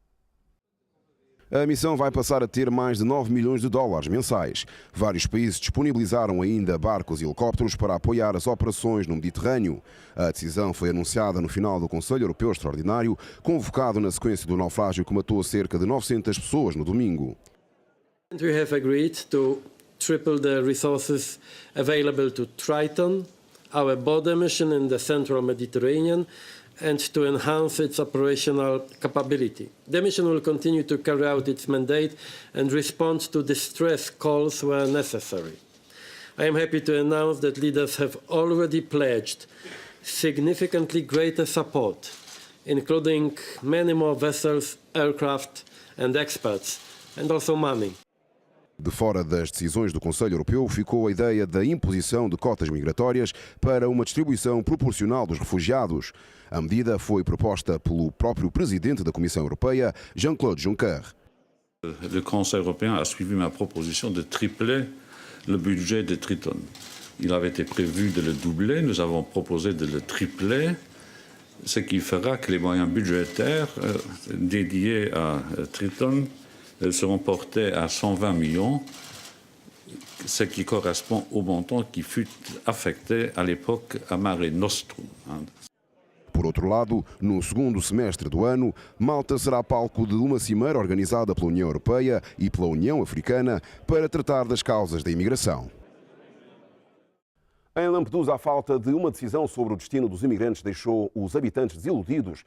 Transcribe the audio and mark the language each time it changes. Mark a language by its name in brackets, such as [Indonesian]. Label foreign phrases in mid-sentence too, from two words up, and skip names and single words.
[Portuguese] A missão vai passar a ter mais de 9 milhões de dólares mensais. Vários países disponibilizaram ainda barcos e helicópteros para apoiar as operações no Mediterrâneo. A decisão foi anunciada no final do Conselho Europeu Extraordinário, convocado na sequência do naufrágio que matou cerca de 900 pessoas no domingo. [English] We have agreed to triple the resources available to Triton, our border mission in the central Mediterranean, and to enhance its operational capability. The mission will continue to carry out its mandate and respond to distress calls where necessary. I am happy to announce that leaders have already pledged significantly greater support, including many more vessels, aircraft and experts, and also money. [Portuguese] De fora das decisões do Conselho Europeu ficou a ideia da imposição de cotas migratórias para uma distribuição proporcional dos refugiados. A medida foi proposta pelo próprio presidente da Comissão Europeia, Jean-Claude Juncker. [French] Le Conseil européen a suivi ma proposition de tripler le budget de Triton. Il avait été prévu de le doubler, nous avons proposé de le tripler, ce qui fera que les moyens budgétaires dédiés à Triton seront portés à 120 millions, ce qui correspond au montant qui fut affecté à l'époque à Mare Nostrum. [Portuguese] Por outro lado, no segundo semestre do ano, Malta será palco de uma cimeira organizada pela União Europeia e pela União Africana para tratar das causas da imigração. Em Lampedusa, a falta de uma decisão sobre o destino dos imigrantes deixou os habitantes desiludidos.